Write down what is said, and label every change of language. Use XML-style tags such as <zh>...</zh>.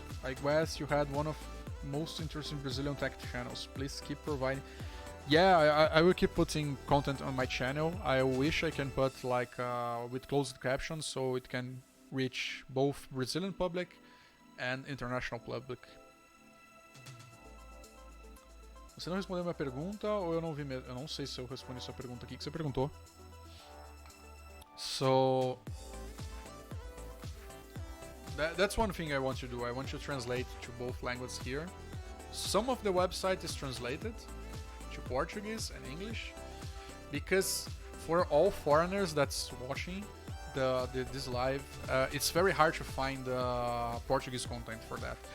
<en>I guess you had one of most interesting Brazilian tech channels. Please keep providing. Yeah, I will keep putting content on my channel. I wish I can put like with closed captions so it can reach both Brazilian public and international public.</en> <pt>Você não respondeu minha pergunta ou eu não vi mesmo? Eu não sei se eu respondi sua pergunta aqui. O que você perguntou?</pt> <en>So that's one thing I want to do. I want to translate to both languages here. Some of the website is translated to Portuguese and English because for all foreigners that's watching this live, it's very hard to find Portuguese content for that.</en>